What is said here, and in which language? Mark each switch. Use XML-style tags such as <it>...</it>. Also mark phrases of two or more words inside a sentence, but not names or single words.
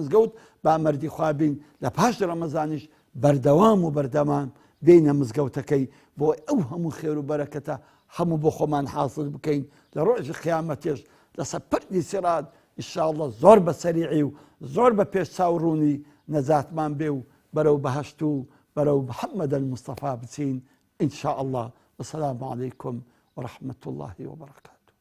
<ckb>مزگەوت با مەردی خوابین لە پاش ڕەمەزانیش بەردەوام و بەردەمان بینە مزگەوتەکەی بۆ ئەو هەموو خێر و بەرەکەتە هەموو بۆ خۆمان حاصل بکەین لە ڕۆژی قیامەتێش لەسەر پردی سیرات ئینشاءڵڵە زۆر بە سەریعی و زۆر بە پێش چاوڕوونی نەجاتمان بێ و بەرەو بەهەشت و برو محمد المصطفى بسين</ckb> <ar>إن شاء الله. والسلام عليكم ورحمة الله وبركاته.</ar>